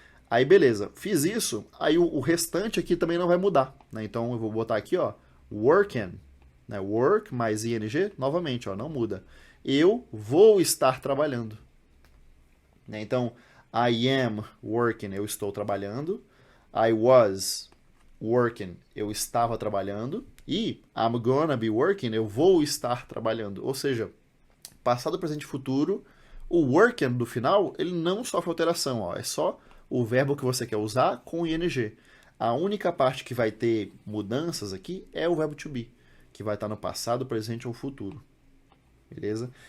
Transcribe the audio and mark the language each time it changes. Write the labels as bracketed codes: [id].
[pt] Aí beleza, fiz isso, aí o restante aqui também não vai mudar, né? Então eu vou botar aqui, ó, working, né? Work mais ing, novamente, ó, não muda. Eu vou estar trabalhando, né? Então, [en] I am working, [pt] eu estou trabalhando. [en] I was working, [pt] eu estava trabalhando. E [en] I'm gonna be working, [pt] eu vou estar trabalhando. Ou seja, passado, presente e futuro, o working do final, ele não sofre alteração, ó. É só o verbo que você quer usar com ing. A única parte que vai ter mudanças aqui é o verbo to be, que vai estar no passado, presente ou futuro. Beleza?